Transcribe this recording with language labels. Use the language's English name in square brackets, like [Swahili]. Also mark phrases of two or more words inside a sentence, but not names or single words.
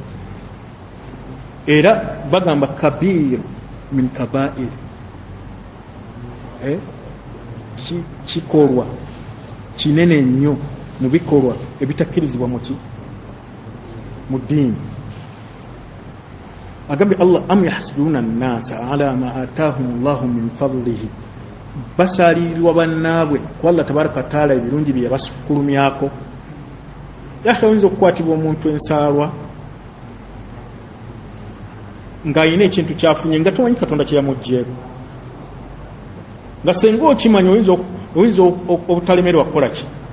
[Ganda] Era bagamba [Arabic] كبيرة من الكبائر, [Ganda] kikolwa kinene nnyo mu bikolwa ebitakkirizibwa mu ddiini. [Arabic] Agambye الله، أم يحسدون الناس على ما آتاهم الله من فضله, [Ganda] basaalirwa bannaabwe ku [Arabic] الله تبارك تعالى [Ganda] ebirungi bye yabasukulumyako. Yaka oyinza okukwatibwa omuntu ensaalwa ng'ayina ekintu kyafunye nga tomanyi Katonda kye yamuggyeko, nga senga okimanya oyinza obutalemerwa kukola ki.